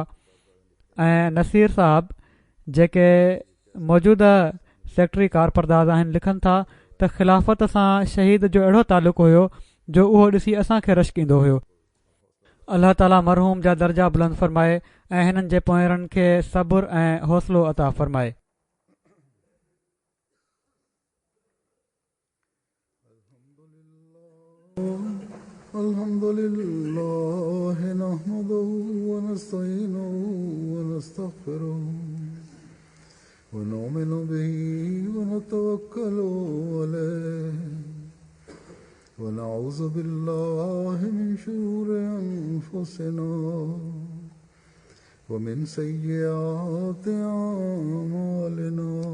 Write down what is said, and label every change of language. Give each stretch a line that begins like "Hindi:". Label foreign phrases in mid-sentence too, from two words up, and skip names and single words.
Sindhi: ऐं नसीर साहब जेके मौजूदा सेक्रेटरी कारपरदाज़ आहिनि लिखनि था त ख़िलाफ़त सां शहीद जो अहिड़ो तालुक़ु हुयो जो उहो ॾिसी असांखे रश्क ईंदो हुयो। अल्लाह ताला मरहूम जा दर्जा बुलंद फ़रमाए ऐं हिननि जे पोयरनि खे सब्र ऐं हौसलो अता फ़रमाए।
Arabic: الحمد لله نحمده و نستعينه و نستغفره و نؤمن به و نتوكل عليه و نعوذ بالله من شرور أنفسنا و من سيئات أعمالنا.